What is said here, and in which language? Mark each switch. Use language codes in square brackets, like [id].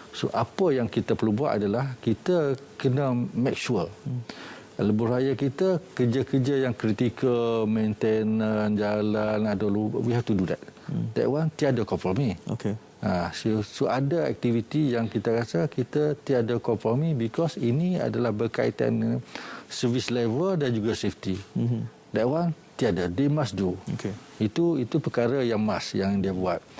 [ms] So apa yang kita perlu buat adalah kita kena make sure lebuh raya kita kerja-kerja yang kritikal, maintenance jalan ada [en] we have to do that. That one [ms] tiada kompromi. So ada aktiviti yang kita rasa kita tiada kompromi because ini adalah berkaitan dengan service level dan juga safety. [en] That one tiada, they must do. [ms] Itu perkara yang must yang dia buat.